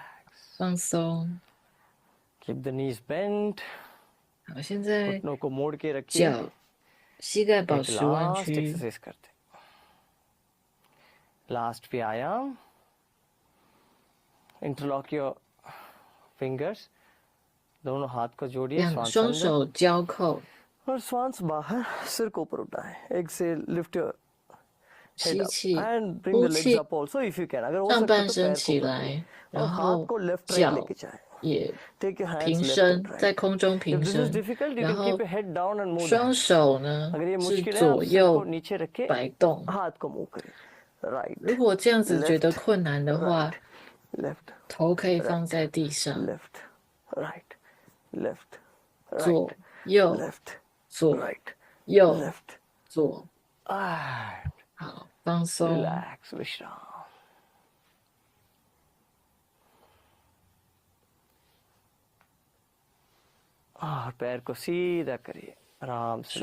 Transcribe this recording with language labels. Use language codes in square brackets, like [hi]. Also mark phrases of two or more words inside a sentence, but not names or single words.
[zh] 放松。 [en] Keep the knees bent. [zh] 好，现在 [hi] घुटनों को मोड़ के रखिए. [zh] 脚、膝盖保 [hi] एक [zh] 持弯 [en] last [zh] 曲。 [hi] एक्सरसाइज करते हैं. लास्ट व्यायाम. [en] interlock your fingers. [hi] दोनों हाथ को जोड़िए [zh] 两 [hi] श्वास [zh] 双 [hi] अंदर [zh] 手交扣， [hi] और श्वास बाहर सिर को ऊपर उठाएं. [en] exhale lift your [zh] 吸 [en] head up [zh] 气， [en] and bring [zh] 呼 [en] the legs [zh] 气， [en] up also if you can. [hi] अगर हो [zh] 上 [hi] सकता है [zh] 半 [hi] तो [zh] 身 [hi] पैर को [zh] 起 [hi] ऊपर [zh] 来， [hi] करिए [zh] 然 [hi] और [zh] 后 [hi] हाथ को [en] left right [zh] 脚 [hi] लेके जाएं. [zh] 也 [en] Take your hands [zh] 平 [en] left [zh] 伸 [en] and， [zh] 在 [en] right. [zh] 空中平 [en] If this is [zh] 伸， [en] difficult, you [zh] 然 [en] can [zh] 后 [en] keep your head down and move the [zh] 双 [en] hands. [zh] 手呢 [hi] अगर ये [zh] 是 [hi] मुश्किल है आप [zh] 左 [hi] सिर को [zh] 右 [hi] नीचे रखे [zh] 摆动。 [hi] हाथ को मूव करें. [en] Right, [zh] 如果这样子觉得 [en] left, [zh] 困难的话， [en] left, [zh] 头可以放在地上， [en] left, right, left, [zh] 左 [en] right, [zh] 右 [en] left, [zh] 左 [en] right, [zh] 右 [en] left, [zh] 左， [en] and [zh] 好，放松， [en] relax, विश्राम। [hi] और पैर को सीधा करिए, आराम से